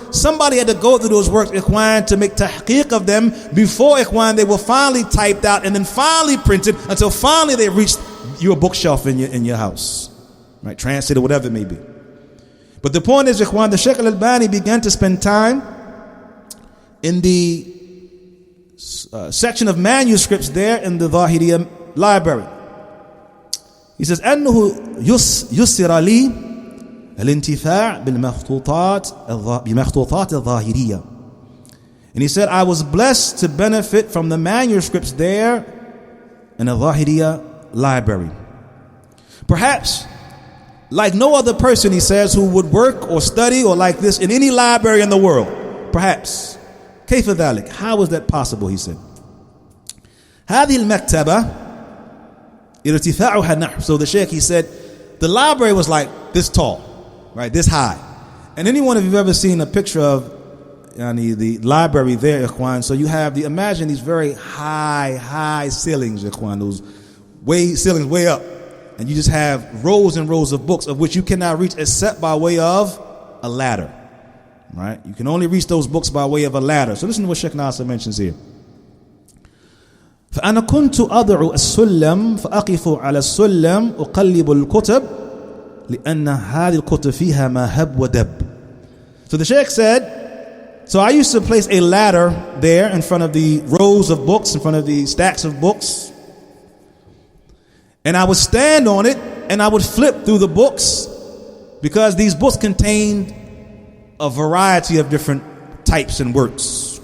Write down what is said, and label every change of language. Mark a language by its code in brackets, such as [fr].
[en] Somebody had to go through those works, Ikhwan, to make tahqiq of them before, Ikhwan, they were finally typed out and then finally printed until finally they reached your bookshelf in your house. Right, translated, whatever it may be. But the point is, Ikhwan, the Shaykh al-Albani began to spend time in the section of manuscripts there in the Zahiriyya library. [ar] He says, أنه يسر لي الانتفاع بمخطوطات الظاهرية. [en] And he said, I was blessed to benefit from the manuscripts there in the Zahiriyya library. Perhaps like no other person, he says, who would work or study or like this in any library in the world. Perhaps. [ar] كيف ذلك? [en] How is that possible, he said. [ar] هذه المكتبة ارتفاعها نحو. [en] So the Shaykh, he said, the library was like this tall, right, this high. And anyone of you have ever seen a picture of the library there, Ikhwan, so you have imagine these very high ceilings, Ikhwan, those ceilings way up. And you just have rows and rows of books of which you cannot reach except by way of a ladder. Right? You can only reach those books by way of a ladder. So listen to what Shaykh Nasser mentions here. [ar] فأنا كنت أضع السلم فأقف على السلم أقلب الكتب لأن هذه الكتب فيها ما هب ودب. [en] So the Shaykh said, so I used to place a ladder there in front of the rows of books, in front of the stacks of books. And I would stand on it and I would flip through the books because these books contained a variety of different types and works.